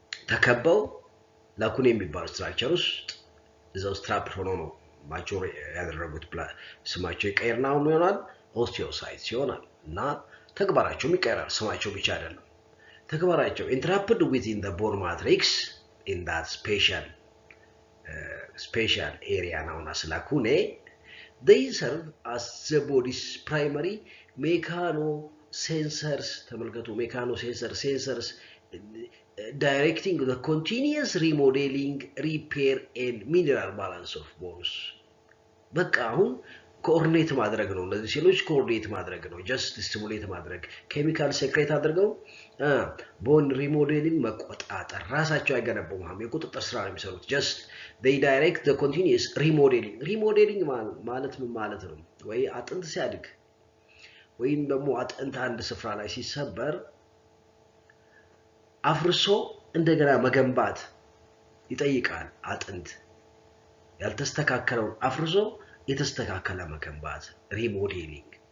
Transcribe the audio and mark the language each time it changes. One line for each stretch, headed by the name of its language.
Amharic: ተከበው ላኩኔ የሚባል ስትራክቸር ውስጥ እዛው ትራፕድ ሆነው ነው ማቹር ያደረጉት። ስማቸው ይቀየርና አሁን ይሆናል ኦስቲዮሳይትስ ይሆናል እና ተግባራቸውም ይቀየራል። ስማቸው ብቻ አይደለም ተግባራቸው
English: entrapped within the bone matrix in that special area known as lacunae. They serve as the body's primary mechanosensors.
Amharic: ተመልከቱ
English: mechanosensors directing the continuous remodeling, repair and mineral balance of bones.
Amharic: በቃ አሁን ኮኦርዲኔት ማድረግ ነው። እነዚህ ሴሎች ኮኦርዲኔት ማድረግ ነው። ጀስት ስቲሙሌት ማድረግ ኬሚካል ሴክሬት አድርገው ቦን ሪሞዴሊንግ መቆጣጠር ራሳቸው አይገነቡም። የቁጥጥር ስራ ነው የሚሰሩት። ጀስት
English: they direct the continuous remodeling.
Amharic: remodeling ማለት ምን ማለት ነው? ወይ አጥንት ሲያድግ ወይም ደግሞ አጥንት አንድ ስፍራ ላይ ሲሰበር አፍርሶ እንደገና መገንባት ይጠይቃል። አጥንት ያልተስተካከለው አፍርሶ የተስተካከለ መገንባት remodeling.